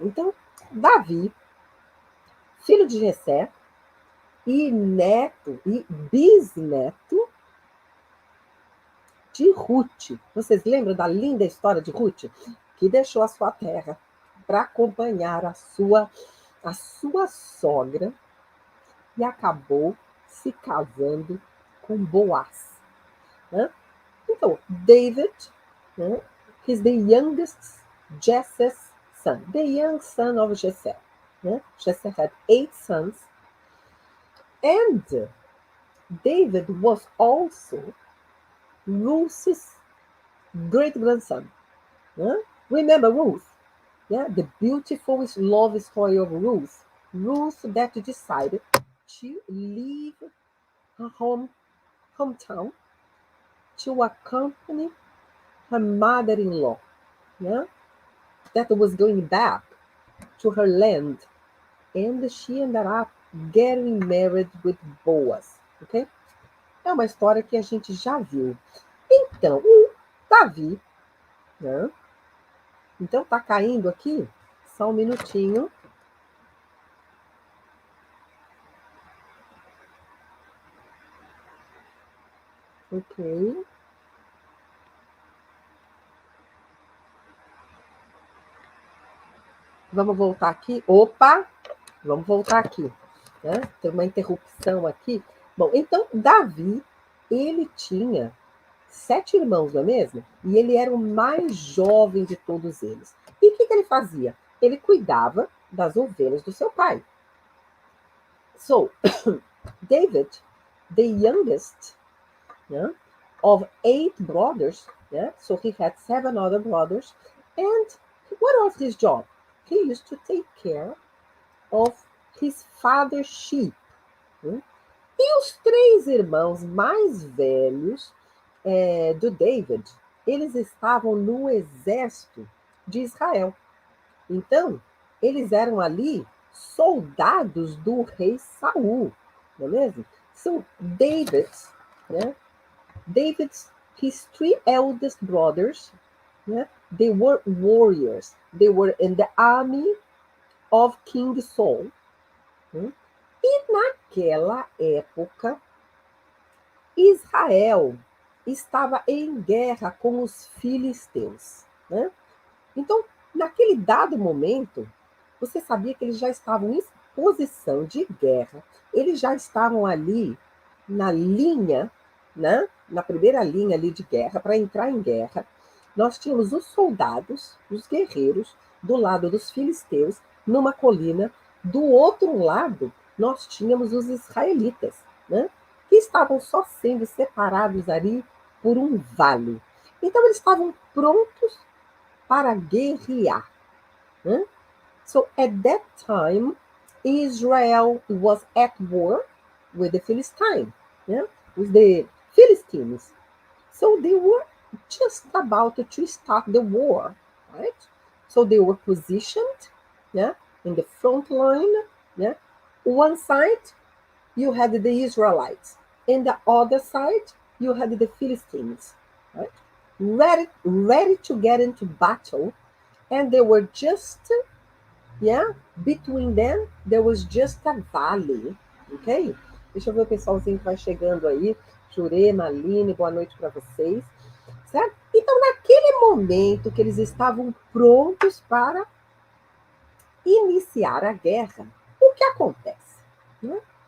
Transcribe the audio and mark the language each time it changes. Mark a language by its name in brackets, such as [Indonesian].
[Portuguese] Então, Davi, filho de Jessé, e neto e bisneto de Ruth. Vocês lembram da linda história de Ruth? Que deixou a sua terra para acompanhar a sua sogra e acabou se casando com Boaz, né? Então, David, né? [English] He's the youngest Jesse's son, the young son of Jesse. Né? Jesse had 8 sons, and David was also Ruth's great-grandson. Né? Remember Ruth? Yeah, the beautiful love story of Ruth. Ruth that decided to leave her hometown to accompany her mother-in-law, yeah, that was going back to her land, and she ended up getting married with Boaz, ok? [Portuguese] É uma história que a gente já viu. Então, o Davi, né? Então tá caindo aqui, só um minutinho. Ok. Vamos voltar aqui. Opa! Vamos voltar aqui. Né? Tem uma interrupção aqui. Bom, então, Davi, ele tinha 7 irmãos, não é mesmo? E ele era o mais jovem de todos eles. E o que ele fazia? ele cuidava das ovelhas do seu pai. [English] So, David, the youngest, yeah, of 8 brothers, yeah, so he had 7 other brothers, and what was his job? He used to take care of his father's sheep. [Portuguese] Né? E os 3 irmãos mais velhos do David, eles estavam no exército de Israel. Então, eles eram ali soldados do rei Saul, não é mesmo? [English] So, né? David's his 3 eldest brothers, né? They were warriors. They were in the army of King Saul. [Portuguese] Né? E naquela época, Israel estava em guerra com os filisteus. Né? Então, naquele dado momento, você sabia que eles já estavam em posição de guerra, eles já estavam ali na linha, né? Na primeira linha ali de guerra, para entrar em guerra. Nós tínhamos os soldados, os guerreiros, do lado dos filisteus, numa colina. Do outro lado, nós tínhamos os israelitas, né? Que estavam só sendo separados ali por um vale. Então, eles estavam prontos para guerrear. Né? [English] So, at that time, Israel was at war with the Philistines, yeah? With the Philistines. So they were just about to start the war, right? So they were positioned, yeah, in the front line, yeah. One side you had the Israelites, and the other side you had the Philistines, right? Ready to get into battle, and they were just, yeah, between them there was just a valley, ok? [Portuguese] Deixa eu ver o pessoalzinho que vai chegando aí. Jurema, Aline, boa noite para vocês. Certo? Então, naquele momento que eles estavam prontos para iniciar a guerra, o que acontece? Né?